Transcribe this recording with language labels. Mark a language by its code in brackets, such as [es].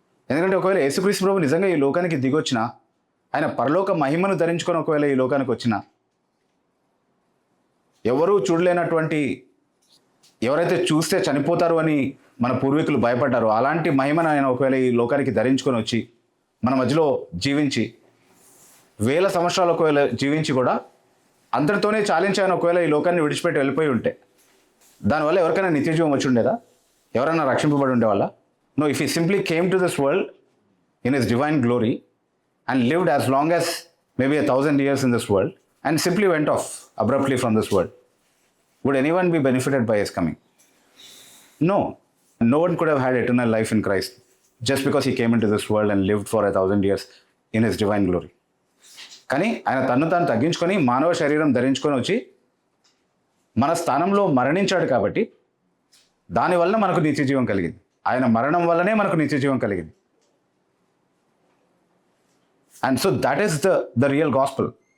[te] ఎందుకంటే ఒకవేళ యేసుక్రీస్తు ప్రభు నిజంగా ఈ లోకానికి దిగొచ్చినా, ఆయన పరలోక మహిమను ధరించుకొని ఒకవేళ ఈ లోకానికి వచ్చినా, ఎవరూ చూడలేనటువంటి, ఎవరైతే చూస్తే చనిపోతారు అని మన పూర్వీకులు భయపడ్డారో అలాంటి మహిమను ఆయన ఒకవేళ ఈ లోకానికి ధరించుకొని వచ్చి మన మధ్యలో జీవించి 1000 సంవత్సరాలు ఒకవేళ జీవించి కూడా అందరితోనే చాలించి ఆయన ఒకవేళ ఈ లోకాన్ని విడిచిపెట్టి వెళ్ళిపోయి ఉంటే దానివల్ల ఎవరికైనా నిత్యజీవం వచ్చి ఉండేదా? ఎవరైనా రక్షింపబడి ఉండేవాళ్ళ? [en] No, if he simply came to this world in his divine glory and lived as long as maybe 1000 years in this world and simply went off abruptly from this world, would anyone be benefited by his coming? No. No one could have had eternal life in Christ just because he came into this world and lived for 1000 years in his divine glory. [te] కానీ ఆయన తను తాను తగ్గించుకొని మానవ శరీరం ధరించుకొని వచ్చి మన స్థానంలో మరణించాడు కాబట్టి దానివల్ల మనకు నిత్యజీవం కలిగింది. ఆయన మరణం వల్లనే మనకు నిత్యజీవం కలిగింది. [en] And so that is the real gospel.